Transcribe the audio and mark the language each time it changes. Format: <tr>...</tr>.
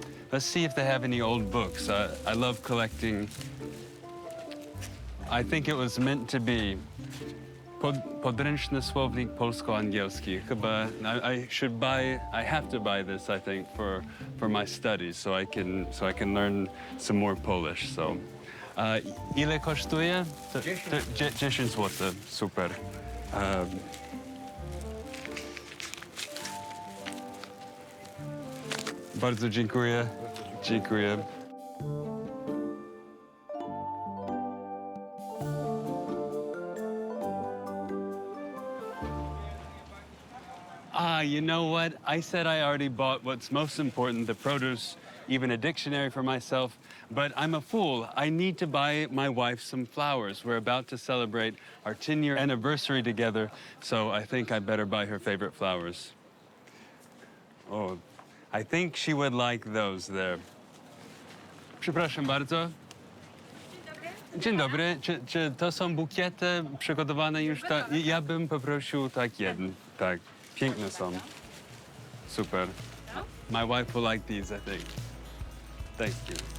<en>Let's see if they have any old books. I love collecting. I think it was meant to be</en> <pl>Podręczny słownik polsko-angielski. Chyba</pl> <en>I have to buy this, I think, for my studies, so I can learn some more Polish.</en> <pl>So, ile kosztuje? 10 zł. Super. Bardzo dziękuję. Dziękuję.</pl> <en>You know what? I said I already bought what's most important, the produce, even a dictionary for myself, but I'm a fool. I need to buy my wife some flowers. We're about to celebrate our 10-year anniversary together, so I think I better buy her favorite flowers. Oh, I think she would like those there.</en> <pl>Przepraszam bardzo. Dzień dobry. Czy to są bukiety przygotowane już? Ja bym poprosił tak jeden. Tak. Piękne są. Super.</pl> <en>My wife will like these, I think. Thank you.</en>